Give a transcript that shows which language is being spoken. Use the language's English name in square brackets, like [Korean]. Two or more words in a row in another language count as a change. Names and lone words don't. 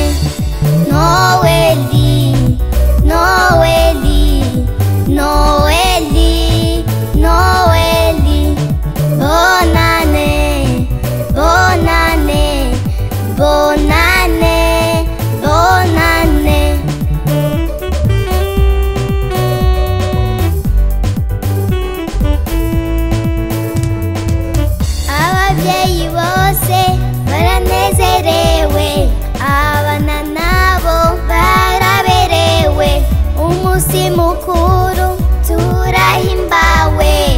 [French] Noeli, Noeli, Noeli, Noeli, bonne année, bonne année, bonne année, bonne année. [Kinyarwanda] Ababyeyi bose baranezerewe, abana nabo baraberewe, umunsi mukuru turahimbawe.